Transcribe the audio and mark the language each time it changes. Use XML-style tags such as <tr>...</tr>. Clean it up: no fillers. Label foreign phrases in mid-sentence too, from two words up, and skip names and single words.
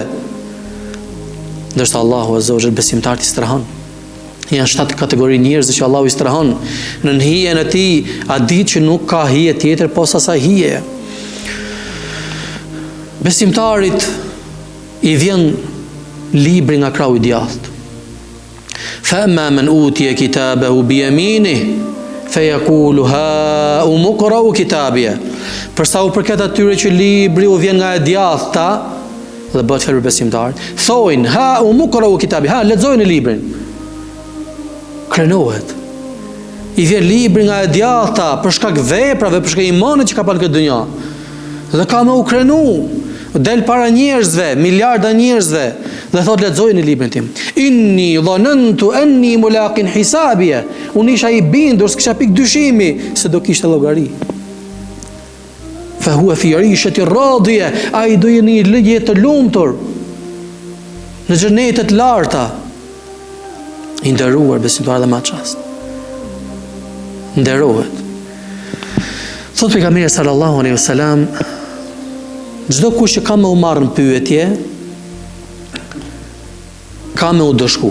<sq>Ndërsa Allahu</sq> <ar>عز وجل</ar> <sq>besimtarët i strahon. Janë 7 kategori njerëz që Allahu i strahon në hijen e tij, a ditë që nuk ka hije tjetër posa sa hije. Besimtarit i vjen libri nga krahu i djathtë.</sq> <ar>فأما من أوتي كتابه بيمينه فيقول هاؤم اقرءوا كتابيه.</ar> <sq>Për sa u përket atyre që libri u vjen nga e djathta, dhe bëhet fjalë për besimtarët, thojnë</sq> <ar>هاؤم اقرءوا كتابيه,</ar> <sq>ha lexojeni librin. Krenohet. I vjen libri nga e djathta për shkak veprave, për shkak imanit që ka pas këtë dunja. Dhe ka më u krenu. Del para njerëzve, miliarda njerëzve, dhe thot lexojeni librin tim.</sq> <ar>إني ظننت أني ملاق حسابيه.</ar> <sq>Unë isha i bindur, s'kisha pik dyshimi se do kishte llogari.</sq> <ar>فهو في عيشة راضية,</ar> <sq>ai do jeni në jetë të lumtur në xhenete të larta. I nderuar besimtar dhe më çast. Nderohet. Thot pejgamberi</sq> <ar>صلى الله عليه وسلم,</ar> <sq>çdo kush që ka më u marrë në pyetje, ka më u dëshku.</sq>